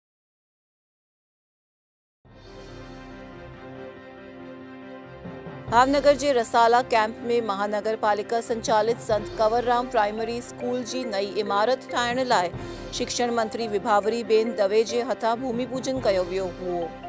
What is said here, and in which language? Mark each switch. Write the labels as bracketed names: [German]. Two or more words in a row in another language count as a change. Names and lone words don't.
[Sindhi] भावनगर के रसाला कैंप में महानगर पालिका संचालित संत कंवरराम प्राइमरी स्कूल की नई इमारत ठाहिण लाइ शिक्षण मंत्री विभावरी बेन दवे के हथां भूमि पूजन किया वियो हुओ।